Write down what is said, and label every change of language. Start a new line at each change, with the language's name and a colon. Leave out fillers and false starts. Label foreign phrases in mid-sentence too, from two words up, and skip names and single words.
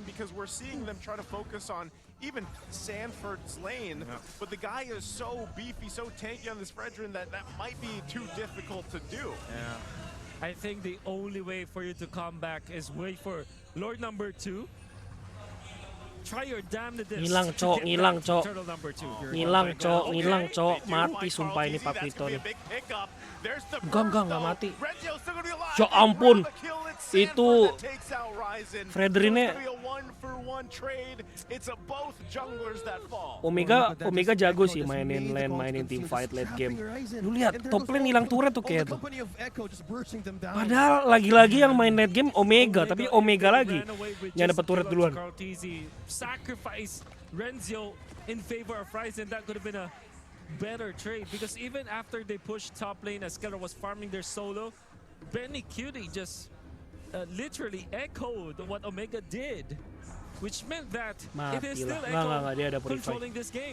English: Because we're seeing them try to focus on even Sanford's lane, but the guy is so beefy, so tanky on this Fredrin that might be too difficult to do. Yeah. I think the only way for you to come back is wait for Lord number 2. Try your damnedest.
Javanese: Ngilang, Cok, ngilang, Cok.
English: Turtle number 2.
Javanese: Ngilang, Cok, ngilang, Cok.
Indonesian: Mati sumpah ini Papito nih. Enggak mati. Ya ampun. Itu Fredrinnya Omega jago sih mainin lane, mainin
English: team fight late game.
Indonesian: Lu lihat
English: top lane
Indonesian: hilang turret tuh kayak tuh. Padahal lagi-lagi yang main
English: late game
Indonesian: Omega, tapi Omega lagi yang dapat turret duluan.
English: Sacrifice Renzio in favor of Ryzen. That could have been a better trade because even after they pushed top lane as Keller was farming their solo, Benny Cutie just literally echoed what Omega did, which meant that it is still Echo controlling this game.